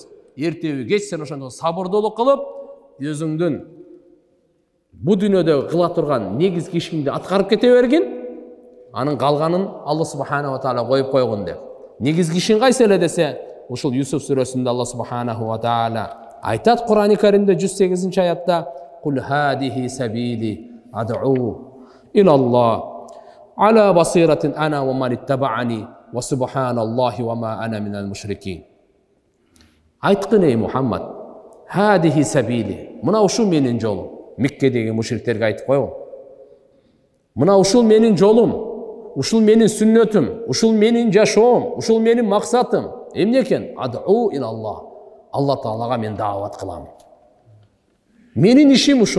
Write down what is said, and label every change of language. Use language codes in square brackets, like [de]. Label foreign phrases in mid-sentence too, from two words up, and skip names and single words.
[ky] Эртеби кеч сен ошондо сабырдуулук кылып, өзүңдүн бу дүйнөдө кыла турган негизги ишиңди аткарып кете бергин, анын калганын Алла [ar] سبحانه وتعالى [ky] коюп койгон деп. Негизги ишиң кайсы эле десе, ушул Юсуф сүрөсүндө Алла [ar] سبحانه وتعالى [ky] айтат Кур'ан-ы Каримде 108-аятта: [ar] "قل هذه سبيلي أدعو إلى الله على بصيرة أنا ومن اتبعني وسبحان الله وما أنا من المشركين." [ky] Айткын ey Мухаммад, [ar] هذه سبيلي, [ky] мына ушул менин жолум. Меккедеги мушриктерге айтып койгон. Мына ушул менин жолум, ушул менин сүннөтүм, ушул менин жашоом, ушул менин максатым. Эмне экен? [ar] أدعو إلى الله. [ky] Алла Таалага мен даават кылам. Менин ишим ушул.